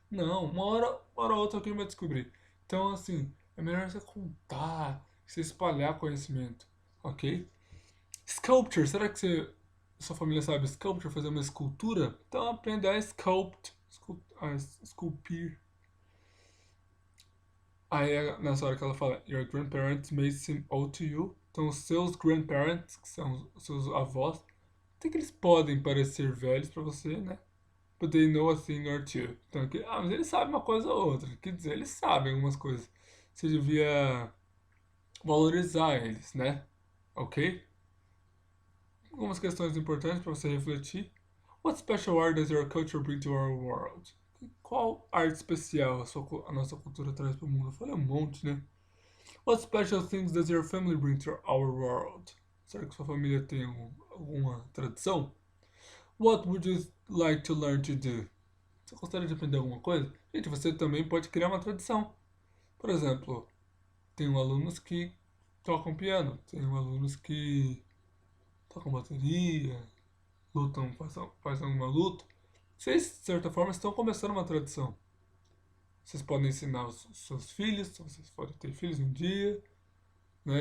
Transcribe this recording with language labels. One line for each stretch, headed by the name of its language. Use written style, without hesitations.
Portuguese: Não, uma hora ou outra alguém vai descobrir. Então, assim, é melhor você contar, você espalhar conhecimento, ok? Sculpture, será que sua família sabe sculpture, fazer uma escultura? Então aprenda a a esculpir. Aí nessa hora que ela fala,
English: your grandparents may seem old to you.
Portuguese: Então os seus grandparents, que são os seus avós, até que eles podem parecer velhos pra você, né?
English: But they know a thing or two.
Portuguese: Então, mas eles sabem uma coisa ou outra. Quer dizer, eles sabem algumas coisas. Você devia valorizar eles, né? Ok? Algumas questões importantes para você refletir.
English: What special art does your culture bring to our world?
Portuguese: Qual arte especial a nossa cultura traz para o mundo? Eu falei um monte, né?
English: What special things does your family bring to our world?
Portuguese: Será que sua família tem alguma tradição?
English: What would you like to learn to do?
Portuguese: Você gostaria de aprender alguma coisa? Gente, você também pode criar uma tradição. Por exemplo, tem alunos que tocam piano, tem alunos que tocam bateria, lutam, fazem uma luta. Vocês, de certa forma, estão começando uma tradição. Vocês podem ensinar os seus filhos, vocês podem ter filhos um dia, né?